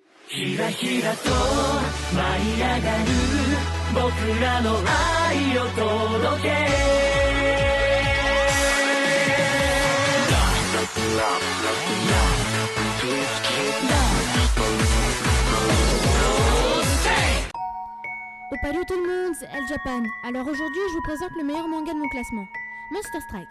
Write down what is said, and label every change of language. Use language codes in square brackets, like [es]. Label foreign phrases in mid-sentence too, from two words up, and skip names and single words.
[ja] ひらひらと舞い上がる僕らの愛を届け [fr] Salut tout le monde, c'est El Japan. Alors aujourd'hui, je vous présente le meilleur manga de mon classement, Monster Strike.